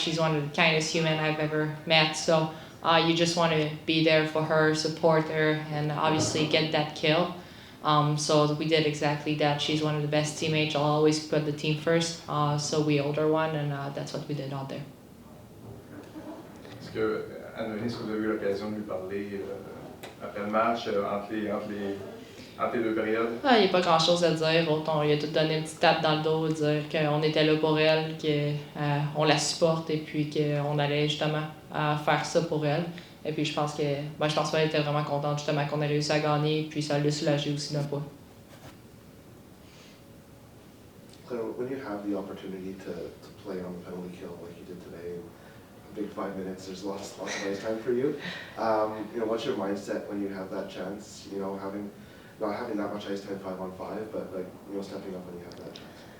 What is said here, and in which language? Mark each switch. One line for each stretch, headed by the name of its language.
English: She's one of the kindest human I've ever met. So you just want to be there for her, support her, and obviously get that kill. So we did exactly that. She's one of the best teammates. I'll always put the team first. So we owed her one, and that's what we did out there.
French: Est-ce que, Anne-Denis, est-ce que vous avez eu l'occasion de lui parler après le match, entre entre les deux périodes? Il n'y a pas grand-chose à dire. Autant, il a tout donné une petite tape dans le dos, dire qu'on était là pour elle, qu'on la supporte et puis qu'on allait justement faire ça pour elle. Et puis je pense qu'elle était vraiment contente justement qu'on ait réussi à gagner, puis ça l'a soulagé aussi d'un peu.
English: Claire, when you have the opportunity to play on the penalty kill like you did today, a big 5 minutes, there's lots of ice time for you. What's your mindset when you have that chance? Not having that much ice time 5-on-5, but stepping up when you have that chance.